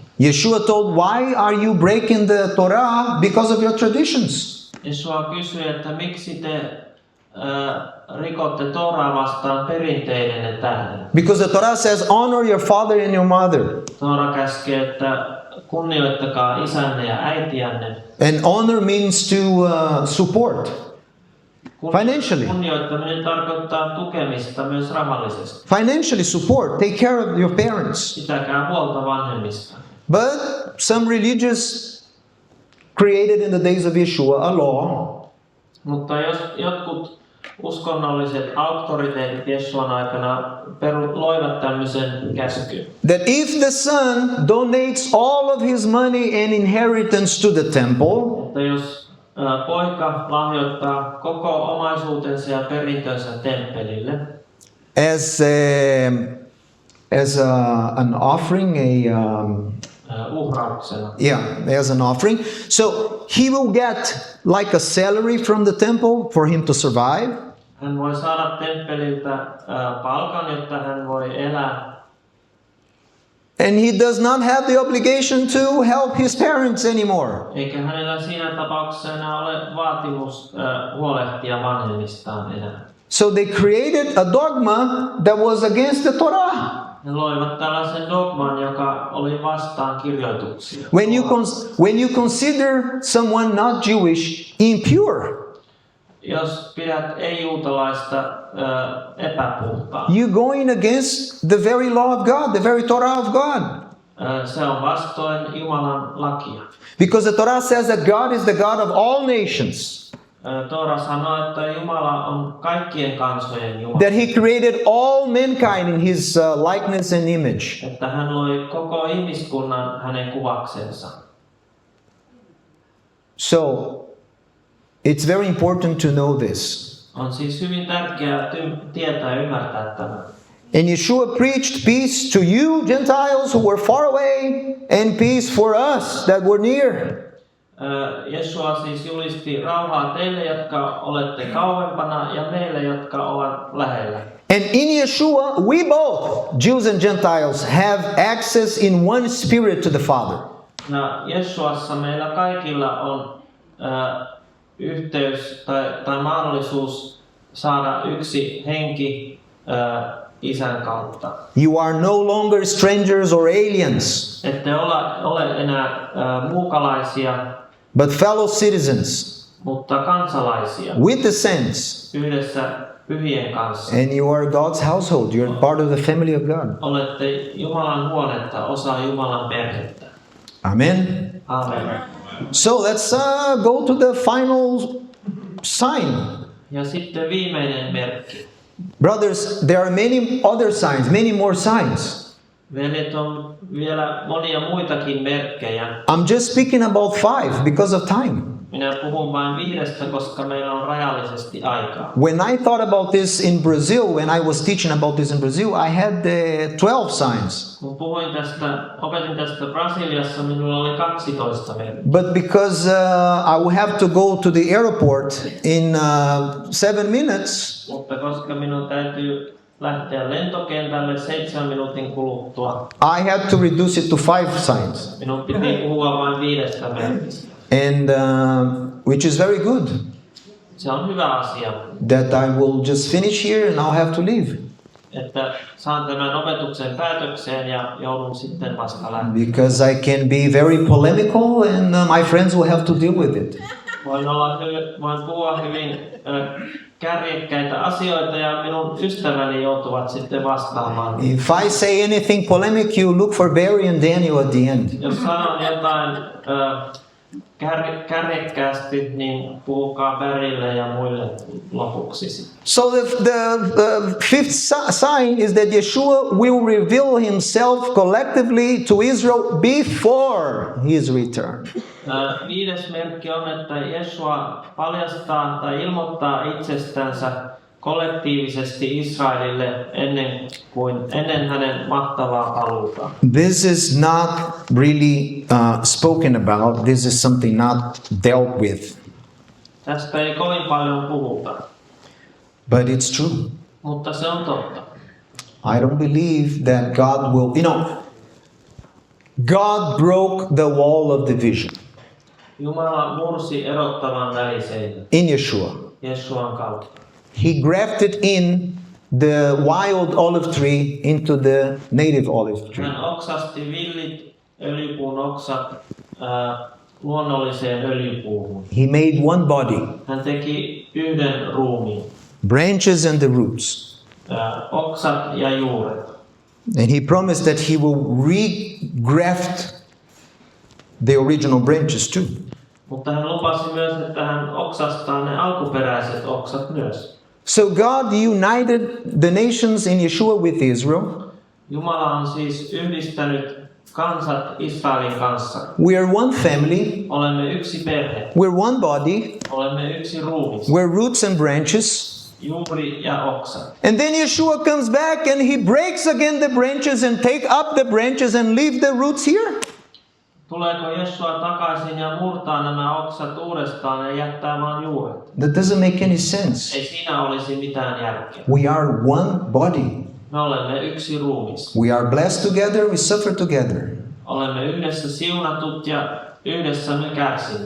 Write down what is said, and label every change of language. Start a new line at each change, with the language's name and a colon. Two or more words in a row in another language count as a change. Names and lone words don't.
English: Yeshua told, why are you breaking the Torah? Because of your traditions.
Finnish: Jesua kysyi, että miksi te rikotte Tooraa vastaan perinteidenne tähden.
English: Because the Torah says, honor your father and your mother.
Finnish: Toora käskee, että kunnioittakaa isänne ja äitiänne.
English: And honor means to support financially.
Finnish: Kunnioittaminen tarkoittaa tukemista myös rahallisesti.
English: Financially support, take care of your parents.
Finnish: Pitäkää huolta vanhemmista.
English: But some religious created in the days of Yeshua a law.
Finnish: Mutta jos jotkut uskonnolliset auktoriteetit Jesuan aikana loivat tämmöisen käskyn,
English: That if the son donates all of his money and inheritance to the temple,
Finnish: että jos poika lahjoittaa koko omaisuutensa ja perintönsä temppelille
English: an offering,
Finnish: uhrauksena,
English: as an offering, so he will get like a salary from the temple for him to survive.
Finnish: hän voi saada temppeliltä palkan, jotta hän voi elää.
English: And he does not have the obligation to help his parents anymore.
Finnish: Eikä hänellä siinä tapauksessa enää ole vaatimus huolehtia vanhemmistaan enää.
English: So they created a dogma that was against the Torah.
Finnish: He loivat tällaisen dogman, joka oli vastaan kirjoituksia.
English: When you consider someone not Jewish impure,
Finnish: Jos pidät ei-juutalaista epäpuhtaan,
English: you're going against the very law of God, the very Torah of God.
Finnish: Se on vastoin Jumalan lakia.
English: Because the Torah says that God is the God of all nations.
Finnish: Toora sanoo, että Jumala on kaikkien kansojen Jumala.
English: That he created all mankind in his likeness and image.
Finnish: Että hän loi koko ihmiskunnan hänen kuvaksensa.
English: So, it's very important to know this.
Finnish: On siis hyvin tärkeää tietää ja ymmärtää tämä.
English: And Yeshua preached peace to you, Gentiles who were far away, and peace for us that were near.
Finnish: Jesua siis julisti rauhaa teille, jotka olette kauempana, ja meille, jotka ovat lähellä.
English: And in Yeshua, we both, Jews and Gentiles, have access in one spirit to the Father.
Finnish: Ja Jesuassa meillä kaikilla on yhteys tai mahdollisuus saada yksi henki Isän kautta.
English: You are no longer strangers or aliens,
Finnish: Ette ole enää muukalaisia,
English: but fellow citizens
Finnish: mutta kansalaisia
English: with the saints.
Finnish: yhdessä pyhien kanssa.
English: And you are God's household. You're part of the family of God.
Finnish: Olette Jumalan huonetta, osa Jumalan perhettä.
English: Amen.
Finnish: Amen.
English: So let's go to the final sign.
Finnish: Ja sitten viimeinen merkki.
English: Brothers, there are many other signs, many more signs.
Finnish: Veljet, on vielä monia muitakin merkkejä.
English: I'm just speaking about 5 because of time.
Finnish: Minä puhun vain 5, koska meillä on rajallisesti aikaa.
English: When I thought about this in Brazil, when I was teaching about this in Brazil, I had the 12 signs.
Finnish: Kun opetin tästä Brasiliassa, minulla oli 12 merkkiä.
English: But because I will have to go to the airport in 7 minutes,
Finnish: Mutta koska minun täytyy lähteä lentokentälle 7 minuutin kuluttua,
English: I had to reduce it to 5 signs.
Finnish: minun piti puhua vain 5 merkistä.
English: And which is very good.
Finnish: Se on hyvä asia,
English: That I will just finish here and I'll have to leave.
Finnish: että saan tämän opetuksen päätökseen ja joudun sitten vasta lähtemään.
English: Because I can be very polemical and my friends will have to deal with it.
Finnish: Voin puhua hyvin kärjekkäitä asioita ja minun ystäväni joutuvat sitten vastaamaan.
English: If I say anything polemic, you look for Barry and Daniel at the end.
Finnish: Jos sanon jotain kärjekkäästi, niin puhukaa Barrylle ja muille lopuksi.
English: So the fifth sign is that Yeshua will reveal himself collectively to Israel before his return.
Finnish: 5. merkki on, että Jesua paljastaa tai ilmoittaa itsestänsä kollektiivisesti Israelille ennen hänen mahtavaa paluutaan.
English: This is not really spoken about. This is something not dealt with.
Finnish: Tästä ei kovin paljon puhuta,
English: But it's true.
Finnish: mutta se on totta.
English: I don't believe that God will, God broke the wall of division
Finnish: Jumala mursi erottavan väliseinän
English: in Yeshua.
Finnish: Jesuan kautta.
English: He grafted in the wild olive tree into the native olive tree.
Finnish: Hän oksasti villit öljypuun oksat luonnolliseen öljypuuhun.
English: He made one body,
Finnish: Hän teki yhden ruumiin,
English: branches and the roots.
Finnish: oksat ja juuret.
English: And he promised that he will regraft the original branches too.
Finnish: Mutta hän lupasi myös, että hän oksastaa ne alkuperäiset oksat myös.
English: So God united the nations in Yeshua with Israel.
Finnish: Jumala on siis yhdistänyt kansat Israelin kanssa.
English: We are one family.
Finnish: Olemme yksi perhe.
English: We're one body.
Finnish: Olemme yksi ruumis.
English: We're roots and branches.
Finnish: Juuri ja oksa.
English: And then Yeshua comes back and he breaks again the branches and take up the branches and leave the roots here.
Finnish: Tuleeko Jesua takaisin ja murtaa nämä oksat uudestaan ja jättää vain juuret?
English: That doesn't make any sense.
Finnish: Ei siinä olisi mitään järkeä.
English: We are one body.
Finnish: Me olemme yksi ruumis.
English: We are blessed together, we suffer together.
Finnish: Olemme yhdessä siunatut ja yhdessä me kärsimme.